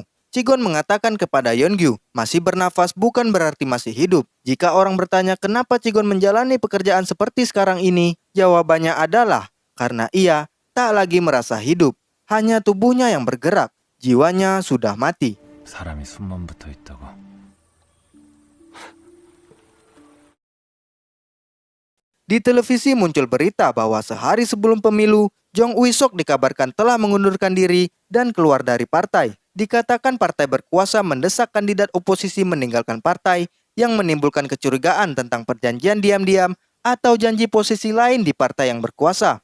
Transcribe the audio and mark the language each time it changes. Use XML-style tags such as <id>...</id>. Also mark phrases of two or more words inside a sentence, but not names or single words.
<id>Ci-gon mengatakan kepada Yeon-gyu, masih bernafas bukan berarti masih hidup. Jika orang bertanya kenapa Ci-gon menjalani pekerjaan seperti sekarang ini, jawabannya adalah karena ia tak lagi merasa hidup. Hanya tubuhnya yang bergerak, jiwanya sudah mati.</id> <ko>사람이 숨만 붙어 있다고.</ko> <id>Di televisi muncul berita bahwa sehari sebelum pemilu, Jong Uisok dikabarkan telah mengundurkan diri dan keluar dari partai. Dikatakan partai berkuasa mendesak kandidat oposisi meninggalkan partai yang menimbulkan kecurigaan tentang perjanjian diam-diam atau janji posisi lain di partai yang berkuasa.</id>